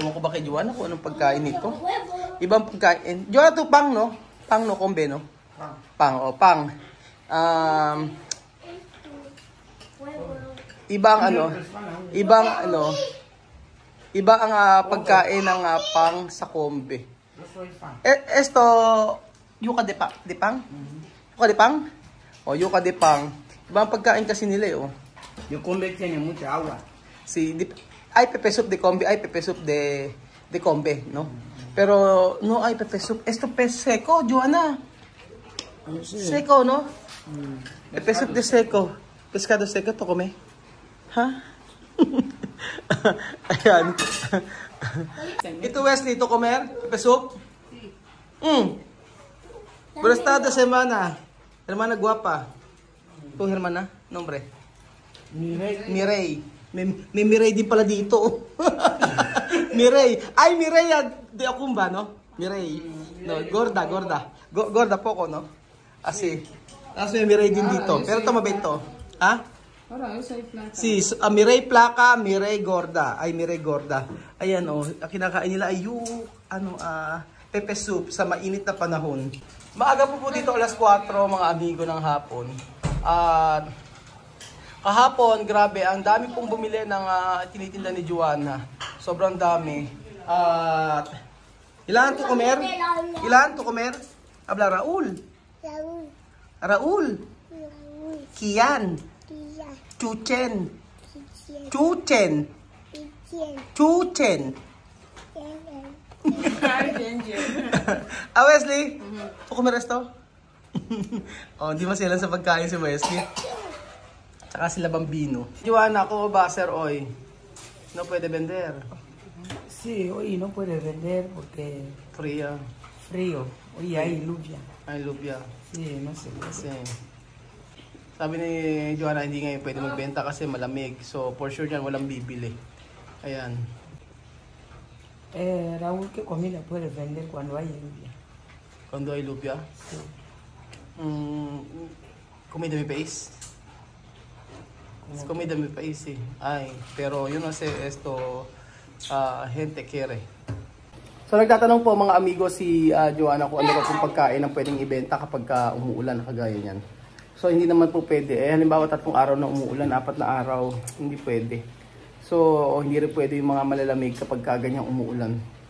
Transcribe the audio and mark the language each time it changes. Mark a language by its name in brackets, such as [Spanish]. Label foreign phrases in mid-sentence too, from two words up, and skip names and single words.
[Filipino] Ewan ko ba kay Joanna kung anong pagkain nito. Ibang pagkain. Joanna to pang, no? Pang, no? Kombe, no? Pang, o, pang. Ibang ang pagkain ng pang sa kombe. [Spanish] Esto, yuca de pang? Yuca de pang? O, yuca de pang. [Filipino] Ibang pagkain kasi nila, oh. [Spanish] Yung kombe tiene mucha agua. Ay pepe soup de kombe, ay pepe soup de kombe, no? Pero, no, ay pepe soup. Esto pez seco, Joanna. Seco, no? Pepe soup de seco. Pescado seco, [English] to come. [Filipino] Ha? Ayan. [Spanish] Ito Wesley, ito comer? Pepe soup? Buenas tardes, hermana. Hermana guapa. Ito, hermana? Nombre? Mireille. [Filipino] May Mireille din pala dito. [Spanish] Mireille. Ay, Mireille de Acumba, no? Mireille. No, gorda. Gorda poco, no? [Filipino] Asi may Mireille din dito. Pero ito mabento. Ha? Si Mireille Placa, Mireille Gorda. [Spanish] Ay, Mireille Gorda. [Filipino] Ayan, oh. Kinakain nila ay yung, pepe soup sa mainit na panahon. Maaga po dito alas 4, mga amigo ng hapon. At kahapon, grabe, ang dami pong bumili ng tinitinda ni Joanna. Sobrang dami. At ilan to comer? [Spanish] Ilan to comer? Habla Raul. Raul. Kian. Chuchen. Wesley? To comer esto? [Filipino] Oh, hindi maselan sa pagkain si Wesley. Tsaka sila Bambino. Joanna, [Spanish] ¿cómo va a ser hoy? No puede vender. Sí, hoy no puede vender porque... Frío. Hoy hay lluvia. Hay lluvia. Sí, no sé. [Filipino] Kasi, sabi ni Joanna, hindi ngayon pwede magbenta kasi malamig. So, [English] for sure [Filipino] dyan, walang bibili. Ayan. [Spanish] Raúl, ¿qué comida puede vender cuando hay lluvia? Cuando hay lluvia? Sí. Comida mi país. Comida mi país, sí. Ay, pero yo no sé esto, gente quiere. [Filipino] So nagtatanong po mga amigo si Joanna kung ano ba pong pagkain ang pwedeng ibenta kapag umuulan kagaya niyan. So hindi naman po pwede. Halimbawa 3 araw na umuulan, 4 na araw, hindi pwede. So hindi rin pwede yung mga malalamig kapag ganyang umuulan.